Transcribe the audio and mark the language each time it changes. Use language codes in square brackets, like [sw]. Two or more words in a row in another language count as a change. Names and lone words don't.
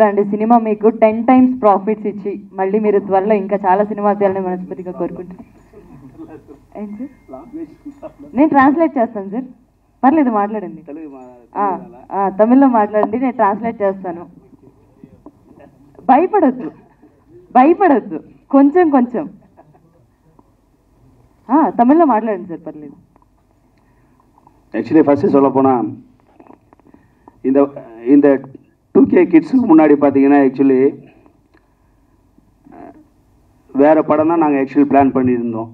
[te] అండ్ సినిమా మీకు 10 [en] times profits [te] ఇచ్చి మళ్ళీ మీరు త్వరలో ఇంకా చాలా సినిమా తీయాలని మనస్ఫూర్తిగా కోరుకుంటున్నాను. ఏంటి సార్, నేను ట్రాన్స్లేట్ చేస్తాను సార్, పర్లేదు మాట్లాడండి. తమిళ్లో మాట్లాడండి, నేను ట్రాన్స్లేట్ చేస్తాను. భయపడద్దు, భయపడద్దు, కొంచెం కొంచెం தமிழ்లో [ta] மாட்டலாம்னு சார் பரவாயில்லை. [en] actually first [ta] சொல்ல போனால் இந்த 2K கிட்ஸுக்கு முன்னாடி பார்த்தீங்கன்னா ஆக்சுவலி வேறு படம் தான் நாங்கள் ஆக்சுவலி பிளான் பண்ணியிருந்தோம்.